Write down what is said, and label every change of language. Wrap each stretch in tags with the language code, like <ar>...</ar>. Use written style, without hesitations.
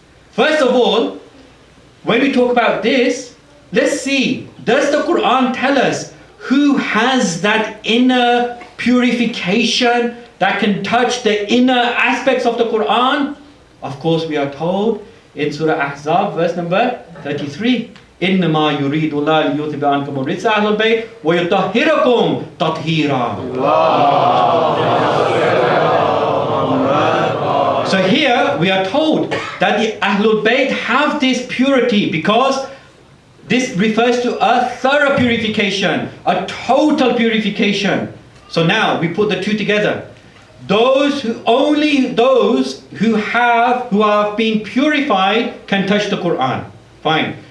<en>First of all, when we talk about this, let's see, does the Quran tell us who has that inner purification that can touch the inner aspects of the Quran? Of course, we are told in Surah Ahzab, verse number 33.</en> <ar>إنما يريد الله ليذهب عنكم الرجس أهل البيت ويطهركم تطهيرا.</ar> <en>So here we are told that the Ahlul Bayt have this purity because this refers to a thorough purification, a total purification. So now we put the two together. Only those who have been purified can touch the Quran. Fine.</en>